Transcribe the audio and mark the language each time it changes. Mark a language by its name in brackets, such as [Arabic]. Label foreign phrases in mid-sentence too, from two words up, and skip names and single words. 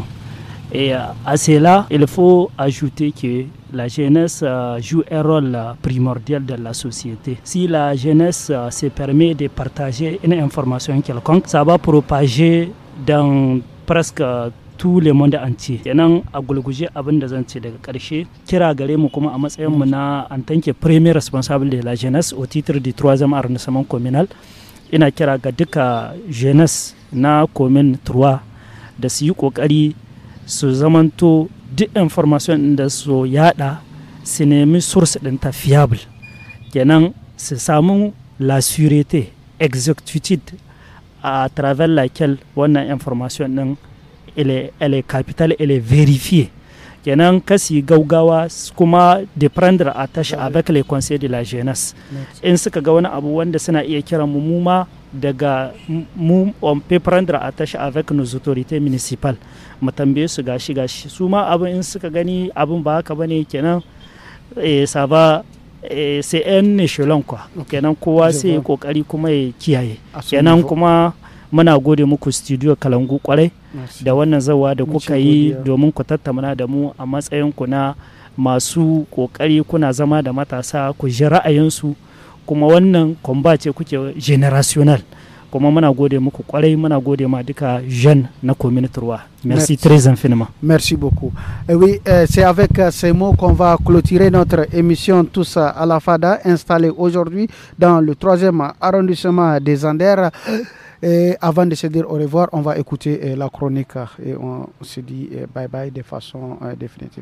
[French] Et à cela, il faut ajouter que la jeunesse joue un rôle primordial dans la société. Si la jeunesse se permet de partager une information quelconque, ça va propager dans presque tout le monde entier. [Hausa] Kenan a gulguje abin da zan ce daga ƙarshe, kira gare mu kuma a matsayin mu na [French] en tant que premier responsable de la jeunesse au titre du 3e arrondissement communal, [Hausa] ina kira ga duka jeunesse na commune 3 da su yi kokari su zamanto duk information da su yada su nemi source din ta fiable. Kenan su samu [French] la sûreté, exactitude à travers laquelle [Hausa] wannan information din [French] elle est capitale, elle est vérifiée. [Hausa] Kenan kasi gaugawa kuma [French] de prendre attache avec les conseils de la jeunesse. [Hausa] In suka ga wani abu wanda suna iya kira mu ma daga mu [French] on peut prendre attache avec nos autorités municipales. [Hausa] Mu tambaye su gashi su ma abin in suka gani abin ba haka bane, kenan [French] ça va c'est un échelon quoi. [Hausa] Kenan kowa sai kokari kuma ya kiyaye. Kenan kuma muna gode muku studio Kalangu kwarai da wannan zawa da kuka yi domin ku tattauna da mu a matsayin ku na masu kokari, kuna zama da matasa ku ji ra'ayinsu, kuma wannan combat ce kuke generational, kuma muna gode muku kwarai, muna gode ma duka jeunes na communauté 3. [French] Merci très infiniment. Merci beaucoup. Et oui, c'est avec ces mots qu'on va clôturer notre émission Tous à la Fada, installée aujourd'hui dans le 3e arrondissement des Anders. Et avant de se dire au revoir, on va écouter la chronique et on se dit bye bye de façon définitive.